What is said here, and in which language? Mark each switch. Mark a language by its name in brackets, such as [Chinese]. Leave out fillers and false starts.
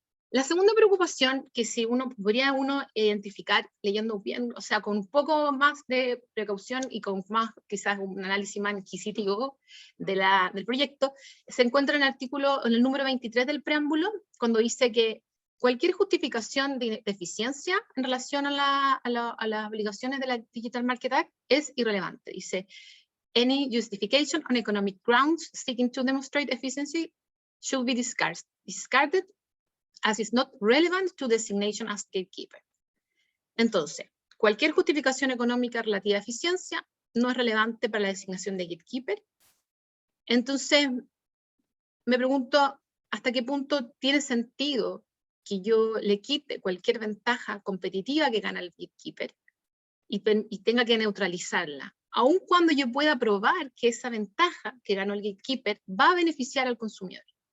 [Spanish] La segunda preocupación, que si podría identificar leyendo bien, o sea, con un poco más de precaución y con más, quizás un análisis más inquisitivo del proyecto, se encuentra en el número 23 del preámbulo, cuando dice que cualquier justificación de eficiencia en relación a las obligaciones de la Digital Market Act es irrelevante. Dice, [English] any justification on economic grounds seeking to demonstrate efficiency should be discarded as is not relevant to designation as gatekeeper. [Spanish] Entonces, cualquier justificación económica relativa a eficiencia no es relevante para la designación de gatekeeper. Entonces, me pregunto hasta qué punto tiene sentido que yo le quite cualquier ventaja competitiva que gana el gatekeeper y tenga que neutralizarla, aun cuando yo pueda probar que esa ventaja que ganó el gatekeeper va a beneficiar al consumidor.